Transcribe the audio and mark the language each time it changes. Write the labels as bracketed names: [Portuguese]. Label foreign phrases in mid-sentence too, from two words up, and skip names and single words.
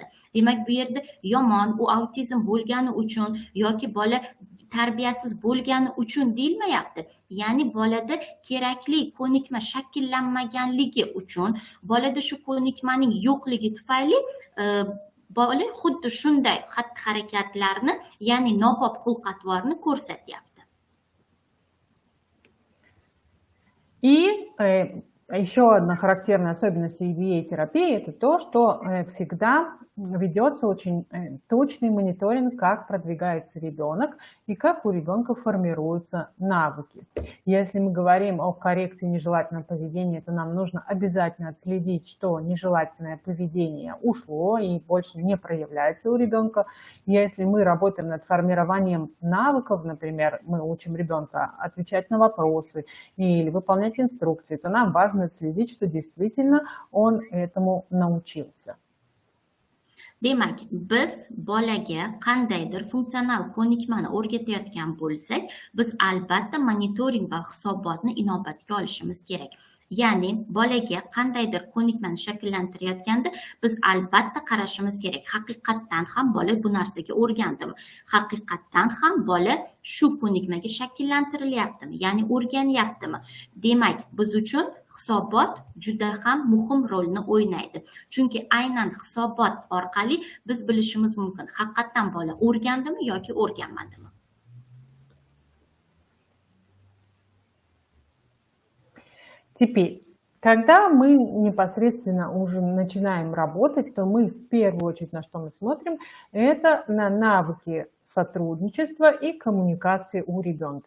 [Uzbek] Demak, bu yerda yomon, u autizm bo'lgani uchun yoki bola tarbiyasiz bo'lgani uchun deyilmayapti. Ya'ni bolada kerakli ko'nikma shakllanmaganligi uchun, bolada shu ko'nikmaning yo'qligi tufayli bola xuddi shunday xatti-harakatlarni, ya'ni nobop xulq-atvorni ko'rsatyapti. [Russian] И еще одна характерная особенность EBA-терапии – это то, что всегда ведется очень точный мониторинг, как продвигается ребенок и как у ребенка формируются навыки. Если мы говорим о коррекции нежелательного поведения, то нам нужно обязательно отследить, что нежелательное поведение ушло и больше не проявляется у ребенка. Если мы работаем над формированием навыков, например, мы учим ребенка отвечать на вопросы или выполнять инструкции, то нам важно отследить, что действительно он этому научился. [Uzbek] Demak, biz bolaga qandaydir funksional ko'nikmani o'rgatayotgan bo'lsak, biz albatta monitoring va hisobotni inobatga olishimiz kerak. Ya'ni bolaga qandaydir ko'nikmani shakllantirayotganda biz albatta qarashimiz kerak. Haqiqatdan ham bola bu narsaga o'rgandimi? Haqiqatdan ham bola shu ko'nikmaga shakllantirilyaptimi? Ya'ni o'rganyaptimi? Demak, biz uchun hisobot juda ham muhim rolni o'ynaydi. Chunki aynan hisobot orqali biz bilishimiz mumkin, haqiqatdan bola o'rgandimi yoki o'rganmadimi. [Russian] Теперь, когда мы непосредственно уже начинаем работать, то мы в первую очередь на что мы смотрим, это на навыки сотрудничества и коммуникации у ребенка.